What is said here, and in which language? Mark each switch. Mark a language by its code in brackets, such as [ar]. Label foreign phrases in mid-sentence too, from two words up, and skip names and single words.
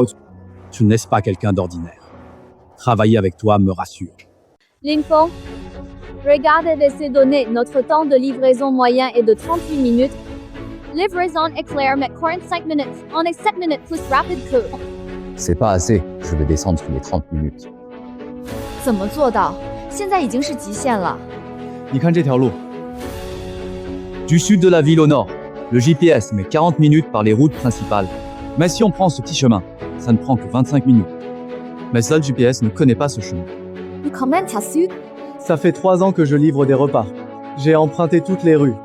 [fr] Tu n'es pas quelqu'un d'ordinaire. Travailler avec toi me rassure. Lin Feng, regarde avec ces données, notre temps de livraison moyen est de 38 minutes. Livraison éclair met 45 minutes. On est 7 minutes plus rapide que... C'est pas assez. Je vais descendre sous les 30 minutes. [zh] 怎么做到？现在已经是极限了。你看这条路， [fr] Du sud de la ville au nord, le GPS met 40 minutes par les routes principales. Mais si on prend ce petit chemin, ça ne prend que 25 minutes. Mais ça, le GPS ne connaît pas ce chemin. Mais comment t'as su? Ça fait 3 ans que je livre des repas. J'ai emprunté toutes les rues.